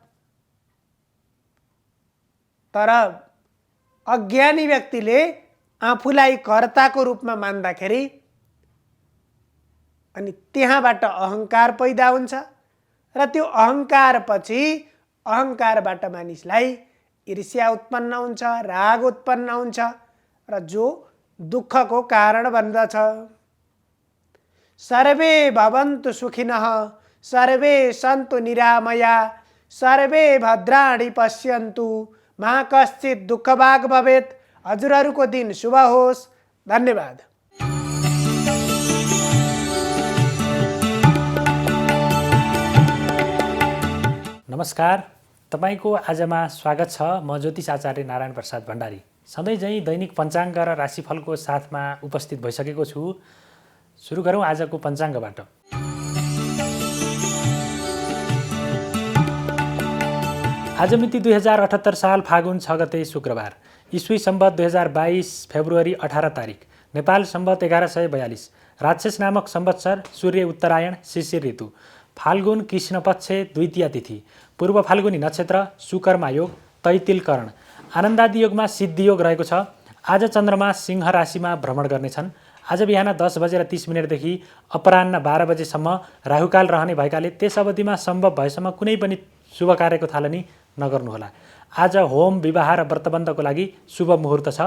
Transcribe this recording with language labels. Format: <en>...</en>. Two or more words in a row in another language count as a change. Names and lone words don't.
<ne>तर अज्ञानी व्यक्तिले आफूलाई कर्ताको रूपमा मान्दाखेरि अनि त्यहाँबाट अहङ्कार पैदा हुन्छ र त्यो अहङ्कारपछि अहङ्कारबाट मानिसलाई ईर्ष्या उत्पन्न हुन्छ, राग उत्पन्न हुन्छ र जो दुःखको कारण बन्दछ।</ne> <sa>सर्वे भवन्तु सुखिनः, सर्वे सन्तु निरामया, सर्वे भद्राणि पश्यन्तु, मा कश्चित् दुःखभाग् भवेत्।</sa> <ne>हजुरहरूको दिन शुभ होस्। धन्यवाद। नमस्कार, तपाईको आजमा स्वागत छ। म ज्योतिष आचार्य नारायण प्रसाद भण्डारी सधैँ झैँ दैनिक पञ्चाङ्ग र राशिफलको साथमा उपस्थित भइसकेको छु। सुरु गरौँ आजको पञ्चाङ्गबाट। आज मिति 2078 साल फागुन 6 गते शुक्रबार, ईस्वी सम्वत 2022 फेब्रुअरी 18 तारिक, नेपाल सम्वत 1142, राक्षस नामक संवत्सर, सूर्य उत्तरायण, शिशिर ऋतु, फाल्गुन कृष्ण पक्ष द्वितीया तिथि, पूर्व फाल्गुनी नक्षत्र, सुकर्मा योग, तैतिल करण, आनन्दादि योगमा सिद्धि योग रहेको छ। आज चन्द्रमा सिंह राशिमा भ्रमण गर्नेछन्। आज बिहान 10:30 देखि अपराह्न 12 बजेसम्म राहुकाल रहने भएकाले त्यस अवधिमा सम्भव भएसम्म कुनै पनि शुभ कार्यको थालनी नगर्नुहोला। आज होम, विवाह र व्रतबन्धको लागि शुभ मुहुर्त छ।</ne>